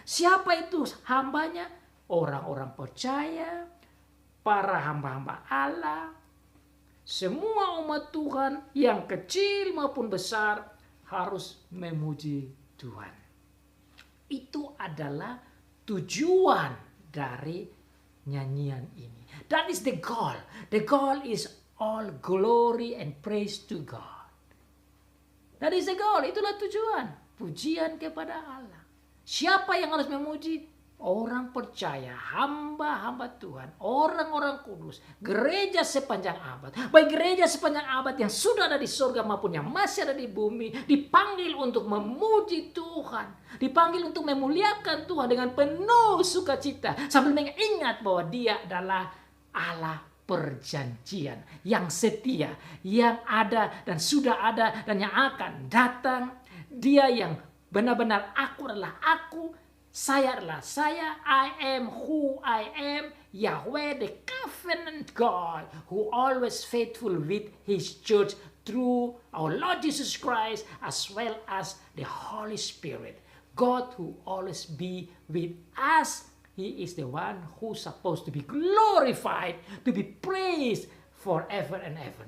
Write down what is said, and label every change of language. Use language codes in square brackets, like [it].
[id] Siapa itu hambanya? Orang-orang percaya, para hamba-hamba Allah, semua umat Tuhan yang kecil maupun besar harus memuji Tuhan. Itu adalah tujuan dari nyanyian ini. [en] That is the goal. The goal is all glory and praise to God. That is the goal. [id] Itulah tujuan. Pujian kepada Allah. Siapa yang harus memuji? Orang percaya, hamba-hamba Tuhan, orang-orang kudus, gereja sepanjang abad. Baik gereja sepanjang abad yang sudah ada di surga maupun yang masih ada di bumi, dipanggil untuk memuji Tuhan, dipanggil untuk memuliakan Tuhan dengan penuh sukacita, sambil mengingat bahwa Dia adalah Allah perjanjian yang setia, yang ada dan sudah ada dan yang akan datang. Dia yang benar-benar aku adalah aku, Saya adalah saya, [en] I am who I am, Yahweh the covenant God, who always faithful with His church through our Lord Jesus Christ, as well as the Holy Spirit. God who always be with us. He is the one who's supposed to be glorified, to be praised forever and ever.